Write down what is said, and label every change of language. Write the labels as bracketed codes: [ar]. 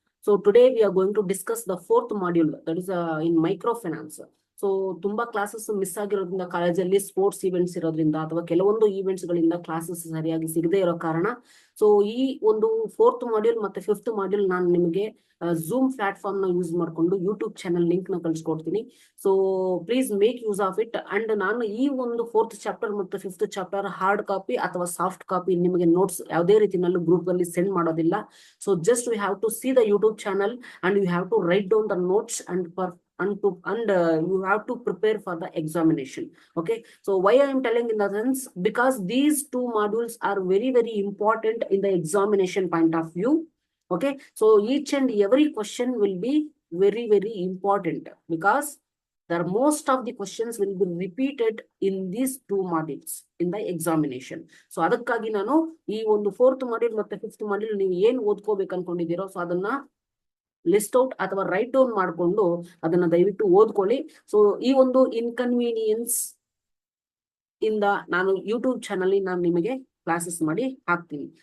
[en] So today we are going to discuss the fourth module, that is in microfinance. [kn] So ತುಂಬಾ classes miss ಆಗಿರೋದ್ರಿಂದ ಕಾಲೇಜಲ್ಲಿ sports events ಇರೋದ್ರಿಂದ ಅಥವಾ ಕೆಲವೊಂದು events ಗಳಿಂದ ಕ್ಲಾಸಸ್ ಸರಿಯಾಗಿ ಸಿಗದೆ ಇರೋ ಕಾರಣ ಸೊ ಈ ಒಂದು ಫೋರ್ತ್ ಮಾಡ್ಯೂಲ್ ಮತ್ತೆ ಫಿಫ್ತ್ ಮಾಡ್ಯೂಲ್ ನಾನು ನಿಮಗೆ ಝೂಮ್ ಪ್ಲಾಟ್ಫಾರ್ಮ್ ನ ಯೂಸ್ ಮಾಡ್ಕೊಂಡು ಯೂಟ್ಯೂಬ್ ಚಾನಲ್ ಲಿಂಕ್ ನ ಕಳ್ಸಿಕೊಡ್ತೀನಿ. [en] So please make use of it. [kn] And ನಾನು ಈ ಒಂದು ಫೋರ್ತ್ ಚಾಪ್ಟರ್ ಮತ್ತು ಫಿಫ್ತ್ ಚಾಪ್ಟರ್ ಹಾರ್ಡ್ ಕಾಪಿ ಅಥವಾ ಸಾಫ್ಟ್ ಕಾಪಿ ನಿಮಗೆ ನೋಟ್ಸ್ ಯಾವುದೇ ರೀತಿನಲ್ಲೂ ಗ್ರೂಪ್ ಅಲ್ಲಿ ಸೆಂಡ್ ಮಾಡೋದಿಲ್ಲ. [en] So just we have to see the YouTube channel and you have to write down the notes and you have to prepare for the examination. Okay, so why I am telling in the sense, because these two modules are very important in the examination point of view. Okay, so each and every question will be very important, because there most of the questions will be repeated in these two modules in the examination. [kn] So ಅದಕ್ಕಾಗಿ ನಾನು ಈ ಒಂದು fourth module ಮತ್ತೆ fifth module ನೀವು ಏನ್ ಓದ್ಕೋಬೇಕು ಅನ್ಕೊಂಡಿದ್ದೀರೋ so ಅದನ್ನ list out ಅಥವಾ write down ಮಾಡಿಕೊಂಡು ಅದನ್ನ ದಯವಿಟ್ಟು ಓದ್ಕೊಳ್ಳಿ. ಸೊ ಈ ಒಂದು ಇನ್ಕನ್ವೀನಿಯನ್ಸ್ ಇಂದ ನಾನು ಯೂಟ್ಯೂಬ್ ಚಾನಲ್ ನಾನು ನಿಮಗೆ ಕ್ಲಾಸಸ್ ಮಾಡಿ ಹಾಕ್ತೀನಿ.